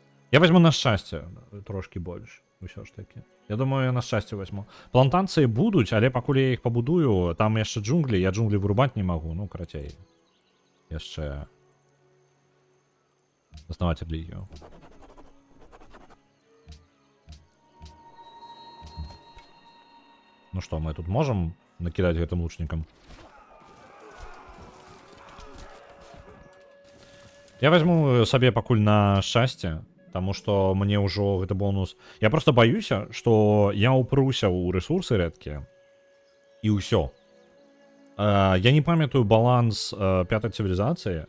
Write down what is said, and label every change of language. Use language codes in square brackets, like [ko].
[be] Я возьму на шчасце трошки больш, усё ж таки. Я думаю, я на шчасце возьму. Плантацыі будуць, але пакуль я іх пабудую, там яшчэ джунглі, я джунглі вырубаць не магу, ну карацей. Яшчэ заснаваць рэлігію. [ru] Ну что, мы тут можем накидать гэтым лучникам? [be] Я возьму сабе пакуль на шчасце, таму што мне ўжо гэты бонус. Я просто баюся, што я упруся ў рэсурсы рэдкія. І ўсё. Я не памятаю баланс пятай цывілізацыі.